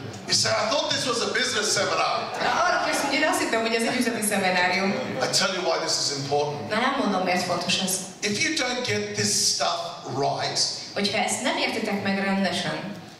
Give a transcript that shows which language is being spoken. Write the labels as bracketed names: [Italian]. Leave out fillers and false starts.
[English] You say, I thought this was a business seminar. [Hungarian] Arra kérdezem, hogy én azt hittem, hogy ez egy üzleti szeminárium. [English] I tell you why this is important. [Hungarian] Na, nem mondom, miért fontos ez. [English] If you don't get this stuff right, [Hungarian] hogyha ezt nem értitek meg rendesen,